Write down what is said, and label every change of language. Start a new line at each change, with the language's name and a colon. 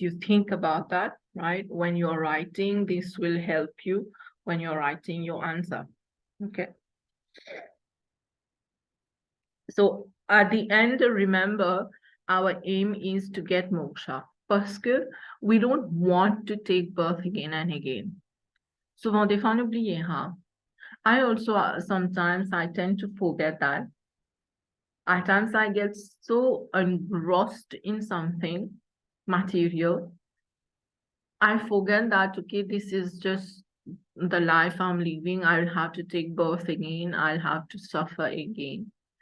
English: You think about that, right? When you're writing, this will help you when you're writing your answer, okay? So at the end, remember, our aim is to get moksha.
French: Parce que
English: we don't want to take birth again and again.
French: Souvent, des fois, on oublie, hein?
English: I also, sometimes I tend to forget that. At times I get so engrossed in something material, I forget that, okay, this is just the life I'm living. I'll have to take birth again. I'll have to suffer again.